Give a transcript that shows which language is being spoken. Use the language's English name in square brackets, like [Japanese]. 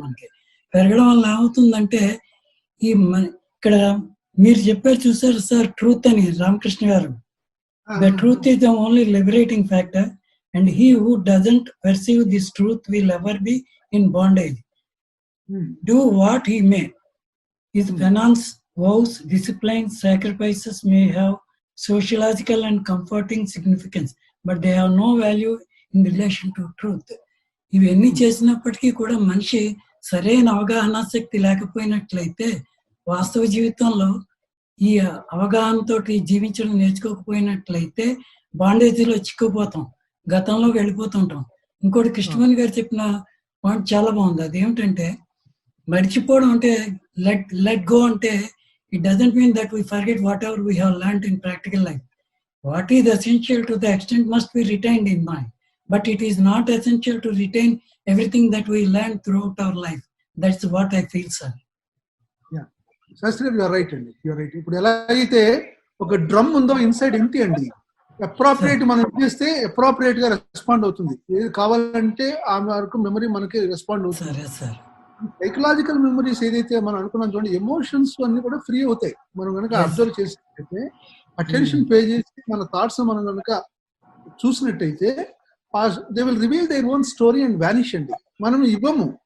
[Telugu] మనకి పెరగడం వల్ల ఏమవుతుందంటే, ఇక్కడ మీరు చెప్పారు చూసారు సార్, ట్రూత్ అని, రామకృష్ణ గారు, [English] The truth is the only liberating factor and he who doesn't perceive this truth will ever be in bondage. Do what he may, his penance, vows, disciplines, sacrifices may have sociological and comforting significance, but they have no value in relation to truth. [Telugu] ఇవన్నీ చేసినప్పటికీ కూడా మనిషి సరైన అవగాహన శక్తి లేకపోయినట్లయితే, వాస్తవ జీవితంలో ఈ అవగాహనతో జీవించడం నేర్చుకోకపోయినట్లయితే బాండేజీలో చిక్కుపోతాం, గతంలోకి వెళ్ళిపోతుంటాం. ఇంకోటి కృష్ణమణి గారు చెప్పిన పాయింట్ చాలా బాగుంది. అదేమిటంటే మర్చిపోవడం అంటే [English] let go అంటే it doesn't mean that we forget whatever we have learned in practical life. What is essential to the extent must be retained in mind, but it is not essential to retain everything that we learn throughout our life. That's what I feel, sir. Yeah, Shastri garu, you're right అండి, you're right. [Telugu] ఇప్పుడు ఎలా అయితే ఒక drum ఉందో inside empty అండి, appropriate మనం చేస్తే అప్రోప్రియేట్ గా రెస్పాండ్ అవుతుంది. ఏది కావాలంటే ఆ వరకు మెమరీ మనకి రెస్పాండ్ అవుతుంది. సైకలాజికల్ మెమరీస్ ఏదైతే మనం అనుకున్నాం చూడండి, ఎమోషన్స్ అన్ని కూడా ఫ్రీ అవుతాయి మనం కనుక అబ్జర్వ్ చేసినట్టయితే, అటెన్షన్ పే చేసి మన థాట్స్ మనం కనుక చూసినట్టయితే, [English] they will reveal their own story and vanish [Telugu] అండి. మనం ఇవ్వము.